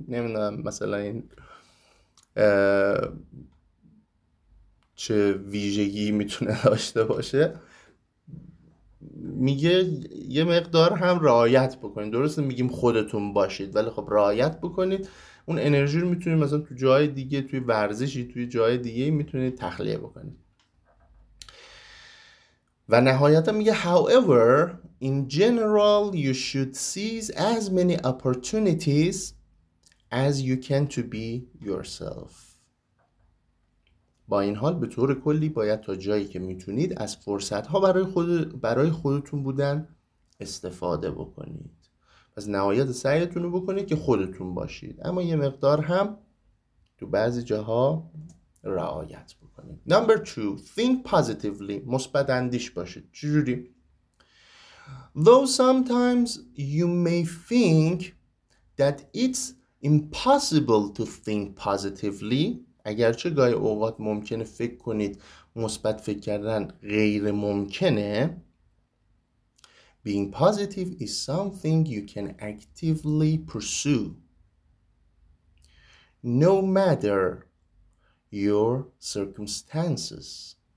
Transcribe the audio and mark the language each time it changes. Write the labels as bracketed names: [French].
[Persian] نمیدونم مثلا این چه ویژگی میتونه داشته باشه. میگه یه مقدار هم رعایت بکنید. درسته میگیم خودتون باشید، ولی خب رعایت بکنید. اون انرژی رو میتونید مثلا تو جای دیگه، توی ورزشی، توی جای دیگه میتونید تخلیه بکنید. و نهایتا میگه [English] however in general you should seize as many opportunities as you can to be yourself. [Persian] با این حال به طور کلی باید تا جایی که میتونید از فرصت‌ها برای خودتون بودن استفاده بکنید. پس نهایت سعیتون رو بکنید که خودتون باشید، اما یه مقدار هم تو بعضی جاها رعایت بکنید. [English] Number 2, think positively. [Persian] مثبت اندیش باشید. چجوری؟ [English] Though sometimes you may think that it's impossible to think positively. [Persian] اگرچه گاهی اوقات ممکنه فکر کنید مثبت فکر کردن غیر ممکنه. [English] Being positive is something you can actively pursue, no matter your circumstances.